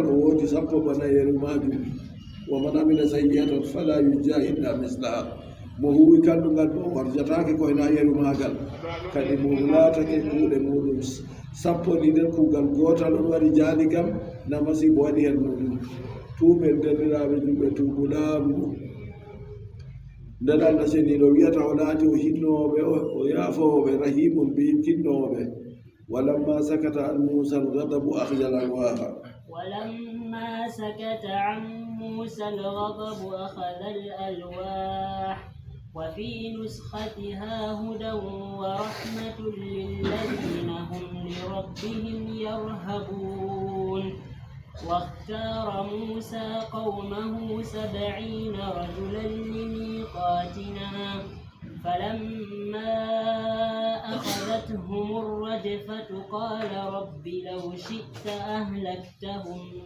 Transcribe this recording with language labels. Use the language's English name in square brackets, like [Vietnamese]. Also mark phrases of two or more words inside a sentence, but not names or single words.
[Fula] o woodi sappo bana yeru majum [Arabic] ومن عمل سيئة فلا يجزى إلا مثلها [Fula] mo huwi kallungal bo warjatake koyna yeru magal kadi mo laatake kuuɗe muɗum sappo ɗi nder kuugal gootal on wari jaali kam na masibo waɗi hen muɗum tuuɓen derɗiraɓe julɓe tuubu laamu nden Allah seniɗo wiyata o laati o hinnoɓe o yaafoɓe [Arabic] رحيم بهم [Fula] kinnoɓe [Arabic] ولما سكت عن موسى الغضب أخرج الألواح ولما سكت عن موسى الغضب أخذ الألواح وفي نسختها هدى ورحمة للذين هم لربهم يرهبون واختار موسى قومه 70 رجلا لميقاتنا فلما أخذتهم الرجفة قال رب لو شئت أهلكتهم